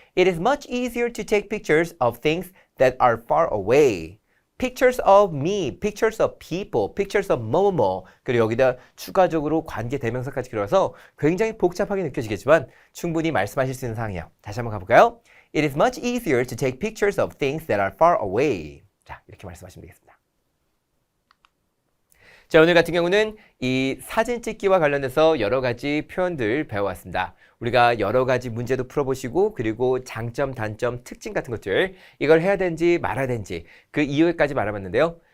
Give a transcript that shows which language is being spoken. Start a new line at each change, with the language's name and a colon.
English: It is much easier to take pictures of things that are far away. Pictures of me, pictures of people, pictures of
Korean: 뭐뭐뭐. 그리고 여기다 추가적으로 관계 대명사까지 들어서 굉장히 복잡하게 느껴지겠지만 충분히 말씀하실 수 있는 상황이에요. 다시 한번 가볼까요?
English: It is much easier to take pictures of things that are far away.
Korean: 자, 이렇게 말씀하시면 되겠습니다. 자, 오늘 같은 경우는 이 사진 찍기와 관련해서 여러 가지 표현들 배워왔습니다. 우리가 여러 가지 문제도 풀어보시고 그리고 장점, 단점, 특징 같은 것들 이걸 해야 되는지 말아야 되는지 그 이유까지 말해봤는데요.